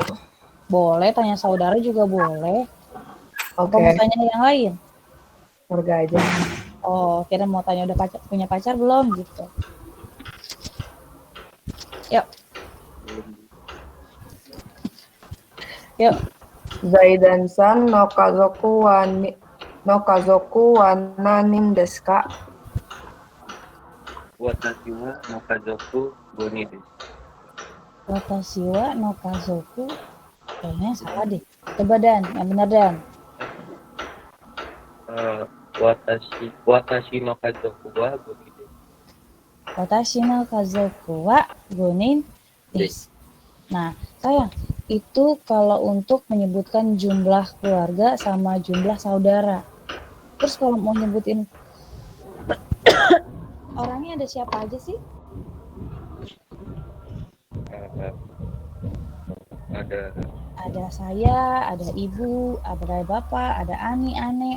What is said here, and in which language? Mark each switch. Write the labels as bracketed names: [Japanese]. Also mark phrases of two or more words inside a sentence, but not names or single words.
[Indonesian] Boleh, tanya saudara juga boleh. Oke, Mau tanya yang lain? keluarga aja. Oh, kira mau tanya udah punya pacar belum gitu. Yuk. [Japanese] ザイダンさんの家族は何人ですか? 私はの家族五人です. 私はの家族. [Indonesian] Kayaknya salah deh. Coba Dan, yang benar Dan. [Japanese] 私の家族は五人です. 私の家族は五人です. [Indonesian] Nah, sayang, itu kalau untuk menyebutkan jumlah keluarga sama jumlah saudara. Terus kalau mau nyebutin orangnya ada siapa aja sih? Ada saya, ada ibu, ada bapak, ada Ani, Ane.